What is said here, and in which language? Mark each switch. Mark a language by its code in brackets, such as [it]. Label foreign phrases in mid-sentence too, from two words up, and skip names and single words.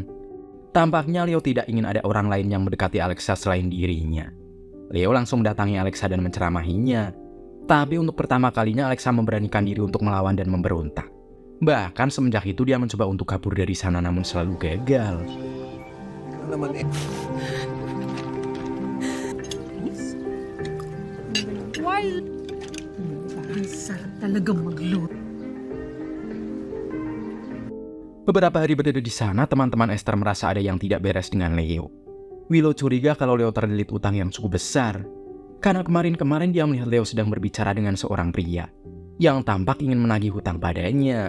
[id] Tampaknya Leo tidak ingin ada orang lain yang mendekati Alexa selain dirinya. Leo langsung mendatangi Alexa dan menceramahinya. Tapi untuk pertama kalinya Alexa memberanikan diri untuk melawan dan memberontak. Bahkan semenjak itu dia mencoba untuk kabur dari sana namun selalu gagal. [en] Why? [tl] Parang sarap talaga magluto. [id] Beberapa hari berada di sana, teman-teman Esther merasa ada yang tidak beres dengan Leo. Willow curiga kalau Leo terlilit utang yang cukup besar. Karena kemarin-kemarin dia melihat Leo sedang berbicara dengan seorang pria yang tampak ingin menagih hutang padanya.